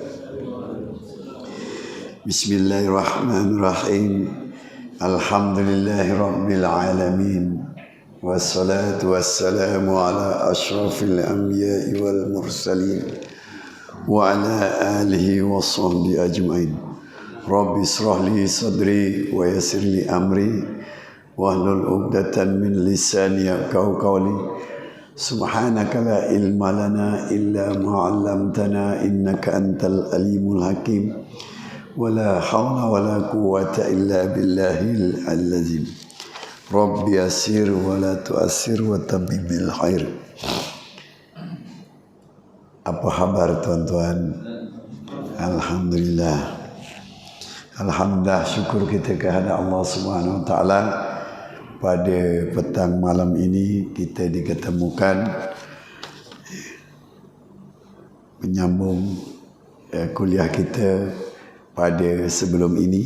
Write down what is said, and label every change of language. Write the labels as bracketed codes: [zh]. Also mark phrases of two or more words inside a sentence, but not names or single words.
[ar] Bismillahirrahmanirrahim. الحمد لله رب العالمين. والصلاة والسلام على أشرف الأنبياء والمرسلين وعلى آله وصحبه أجمعين. رب اشرح لي صدري ويسر لي أمري واحلل عقدة من لساني يفقهوا قولي. سبحانك لا علم لنا إلا ما علمتنا إنك أنت العليم الحكيم. ولا حول ولا قوة إلا بالله العظيم. رب يسر ولا تعسر وتمم بالخير. [ms] Apa kabar tuan-tuan? Alhamdulillah. Alhamdulillah, syukur kita kepada Allah [ar] سبحانه وتعالى. [ms] Pada petang malam ini kita diketemukan menyambung kuliah kita pada sebelum ini.